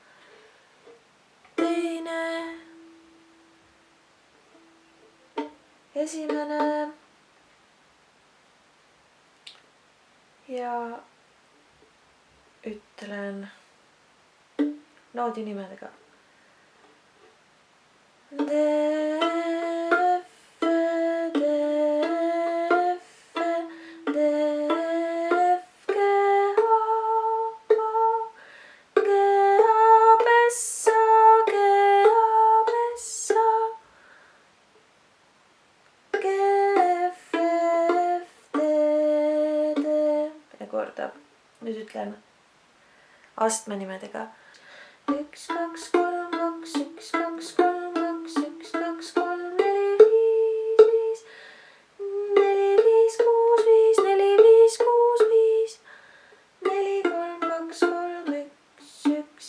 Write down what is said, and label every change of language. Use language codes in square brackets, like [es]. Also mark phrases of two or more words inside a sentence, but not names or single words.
[et] Teine, esimene ja ütlen noodi nimedega. D, F, D, F, D, F, G, A, G, A, B, S, A, G, A, B, S, A, G, F, F, D, D. Ja kordab. Nüüd ütlen astme nimedega. 1, 2, 3, 2, 1, 2, 3, 2, 1, 2, 3, 4, 5, 4, 5, 6, 5, 4, 5, 6, 5, 4, 3, 2, 3, 1, 1.